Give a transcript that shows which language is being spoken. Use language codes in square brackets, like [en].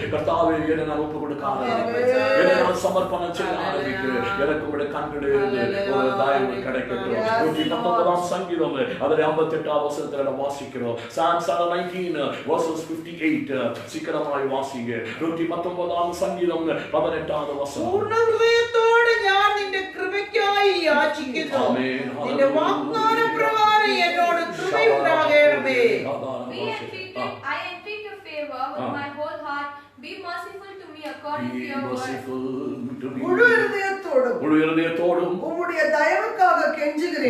[ta] கர்த்தாவே என்னை நான் ஒப்பு கொடுக்க ஆரம்பிக்கிறேன், என்னை நான் சமர்ப்பணம் செய்ய ஆரம்பிக்கிறேன். எனக்கு உங்களுடைய கண்களிலிருந்து ஒரு தயவு கிடைக்கட்டும். 119 சங்கீதம் அதில் 58 வசனத்துல வாசிக்கிறோம். [en] Psalms 19 verses 58 [ta] சீக்கிரமாய் வாசிங்க. 119 சங்கீதம் 18 வசனம். [ml] പൂർണ്ണ ഹൃദയത്തോടെ ഞാൻ നിന്റെ കൃപയ്ക്കായി യാചിക്കുന്നു. നിന്റെ വാഗ്ദാന പ്രകാരം എന്നോട് കൃപയുണ്ടാകണമേ. [en] I entreat your favor with my whole heart. Be merciful to me according to your word. [ta] முழு இருதயத்தோடும் உம்முடைய தயவுக்காக கெஞ்சுகிறேன்.